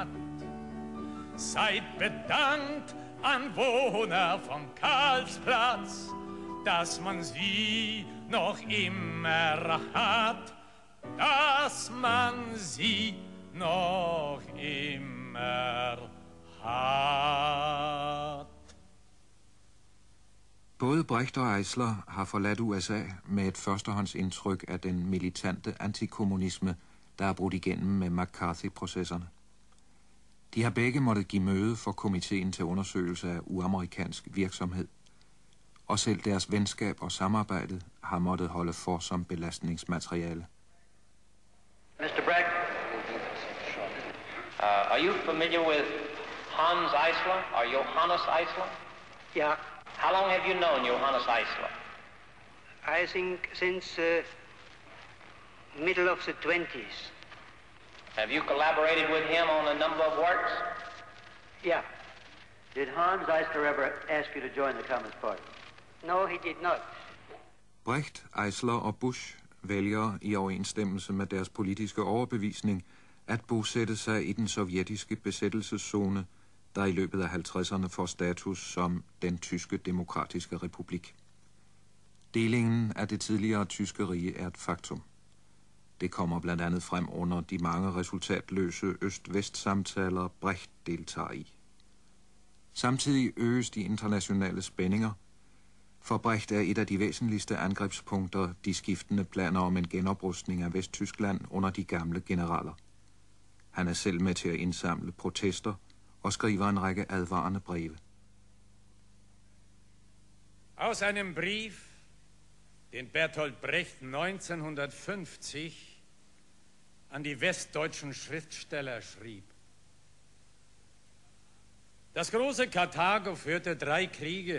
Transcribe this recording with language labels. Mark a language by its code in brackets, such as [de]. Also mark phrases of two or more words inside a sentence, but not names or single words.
[de] Seid bedankt, Anwohner vom Karlsplatz, dass man sie noch immer hat, dass man sie noch immer hat. [da] Både Brecht og Eisler har forladt USA med et førstehåndsindtryk af den militante antikommunisme, der er brudt igennem med McCarthy-processerne. De har begge måttet give møde for komiteen til undersøgelse af uamerikansk virksomhed, og selv deres venskab og samarbejde har måttet holde for som belastningsmateriale. [en] Mr. Brecht, are you familiar with Hans Eisler or Johannes Eisler? Yeah. How long have you known Johannes Eisler? I think since middle of the 20s. Have you collaborated with him on a number of works? Yeah. Did Hans Eisler ever ask you to join the Communist Party? No, he did not. [da] Brecht, Eisler og Bush vælger i overensstemmelse med deres politiske overbevisning at bosætte sig i den sovjetiske besættelseszone, der i løbet af 50'erne får status som den tyske demokratiske republik. Delingen af det tidligere tyske rige er et faktum. Det kommer blandt andet frem under de mange resultatløse øst-vest-samtaler, Brecht deltager i. Samtidig øges de internationale spændinger. For Brecht er et af de væsentligste angrebspunkter de skiftende planer om en genoprustning af Vesttyskland under de gamle generaler. Han er selv med til at indsamle protester og skriver en række advarende breve. [de] Aus einem Brief, den Bertolt Brecht 1950 an die westdeutschen Schriftsteller schrieb. Das große Karthago führte 3 Kriege.